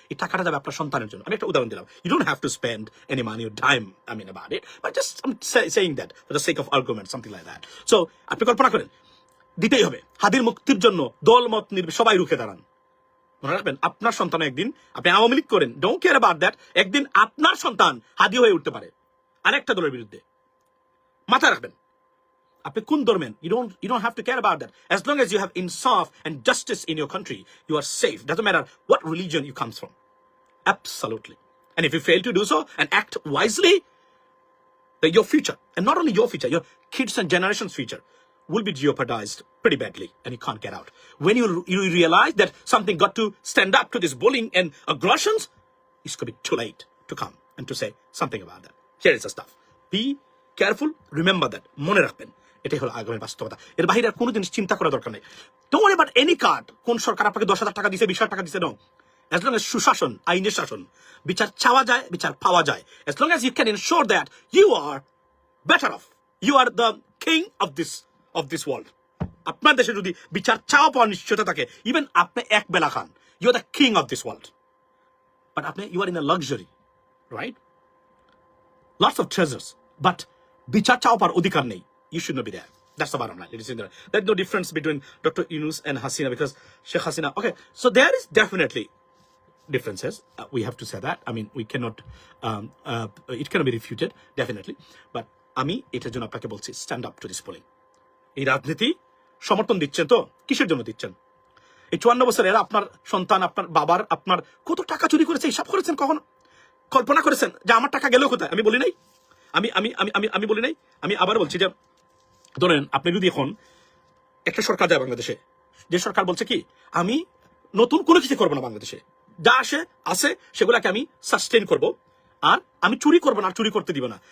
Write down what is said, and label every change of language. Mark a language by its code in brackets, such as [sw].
[bn] এই টাকাটা যাবে আপনার সন্তানের জন্য। আমি একটা উদাহরণ দিলাম। [en] You don't have to spend any money or time about it, but just I am saying that for the sake of argument, something like that. [bn] So আপনি কল্পনা করেন, দিতেই হবে। হাদির মুক্তির জন্য দল মত সবাই রুখে দাঁড়ান। মনে রাখবেন, আপনার সন্তান একদিন, আপনি আওয়ামী লীগ করেন, [en] don't care about that, [bn] একদিন আপনার সন্তান হাদি হয়ে উঠতে পারে আরেকটা দলের বিরুদ্ধে। মাথায় রাখবেন, আপনি কোন ধর্মের, [en] you don't have to care about that. As long as you have insaf and justice in your country, you are safe. Doesn't matter what religion you come from. Absolutely. And if you fail to do so and act wisely, then your future, and not only your future, your kids and generations' future will be jeopardized pretty badly, and you can't get out. When you realize that something got to stand up to this bullying and aggressions, it's going to be too late to come and to say something about that. Here is the stuff. Be careful. Remember that. [bn] মনে রাখবেন, এটাই হলো আগামীর বাস্তবতা। এর বাইরে আর কোনো জিনিস চিন্তা করা দরকার নেই। [en] Don't worry about any card. [bn] কোন সরকার আপনাকে 10,000 টাকা দিছে, 20,000 টাকা দিছে, no. [en] As long as [bn] সুশাসন, আইনের শাসন, বিচার চাওয়া যায়, বিচার পাওয়া যায়, [en] as long as you can ensure that you are better off, you are the king of this world. [bn] আপনার দেশে যদি বিচার চাওয়া পাওয়ার নিশ্চয়তা থাকে, ইভেন আপনি এক বেলা খান, [en] you are the king of this world. But you are in a luxury, right? Lots of treasures, but [bn] বিচার চাওয়া পাওয়ার অধিকার নেই। [en] you should not be there. That's the bottom line, ladies and gentlemen. There's no difference between Dr. Yunus and Hasina because Sheikh Hasina. Okay, so there is definitely differences. We have to say that. I mean, we cannot. It cannot be refuted, definitely. But [bn] আমি এটার জন্য আপনাকে বলছি, [en] stand up to this polling. [bn] এই রাজনীতি সমর্থন দিচ্ছেন তো কিসের জন্য দিচ্ছেন? এই 54 বছরের আপনার সন্তান, আপনার বাবার, আপনার কত টাকা চুরি করেছে হিসাব করেছেন? কখন কল্পনা করেছেন যে আমার টাকা গেল কোথায়? আমি বলি নাই, আমি বলি নাই। আমি আবার বলছি যে ধরেন আপনি যদি এখন একটা সরকার যায় বাংলাদেশে, যে সরকার বলছে কি আমি নতুন কোনো কিছু করবো না, বাংলাদেশে যা আসে সেগুলাকে আমি সাস্টেইন করব, আর আমি চুরি করবো না, আর চুরি করতে দিব না।